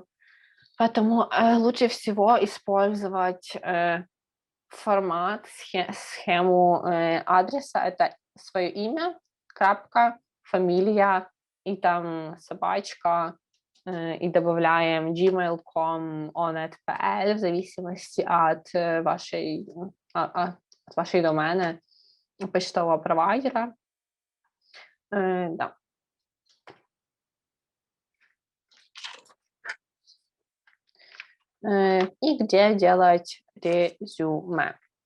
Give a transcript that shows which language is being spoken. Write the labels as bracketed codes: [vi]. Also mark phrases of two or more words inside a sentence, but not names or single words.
[ru] Поэтому лучше всего использовать формат, схему адреса. Это свое имя, крапка, фамилия и там собачка, и добавляем gmail.com, onet.pl в зависимости от вашей домены, почтового провайдера. Да. И где делать резюме.